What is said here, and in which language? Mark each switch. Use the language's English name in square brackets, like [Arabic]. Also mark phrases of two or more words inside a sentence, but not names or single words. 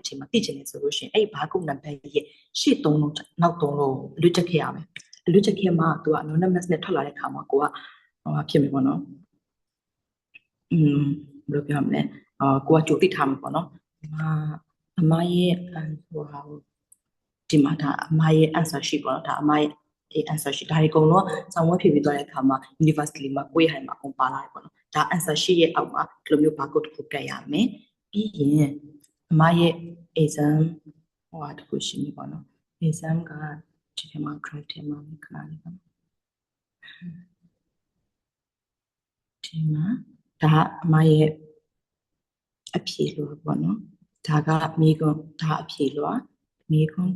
[Burmese] ချိန်မှာသိချင်တယ်ဆိုလို့ရှိရင်အဲ့ဒီဘာခုနံပါတ်ရဲ့ရှေ့3လုံးနောက်3လုံးအလွတ်ချက်ခဲ့ရမယ်အလွတ်ချက်ခဲ့မှသူက anonymous နဲ့ ထွက်လာတဲ့အခါမှာဟိုဖြစ်မယ်ပေါ့နော်ဘယ်လိုပြောမလဲကိုကကြိုသိထားမှာပေါ့နော်အမရဲ့ဒီမှာဒါအမရဲ့ [English] answer sheet [Burmese] ပေါ့နော်ဒါအမရဲ့ [English] answer sheet [Burmese] ဒါတွေအကုန်လုံးဆောင်းဝဲဖြည့်ပြီးသွားတဲ့အခါမှာ university မှာကိုယ့်ရဲ့ဟိုင်မှာအကုန်ပါလာတယ်ပေါ့နော်ဒါ [English] answer sheet [Burmese] ရဲ့အောက်မှာဒီလိုမျိုး barcode တစ်ခုကတ်ရမယ်ပြီးရင်အမရဲ့ exam တစ်ခုရှိနေပေါ့နော် exam ကဒီထဲမှာ drive ထဲမှာခဏလေးပါ ဒီမှာဒါအမရဲ့အဖြေလို့ပေါ့နော်ဒါကမိကွန်းဒါအဖြေလို့မိကွန်းက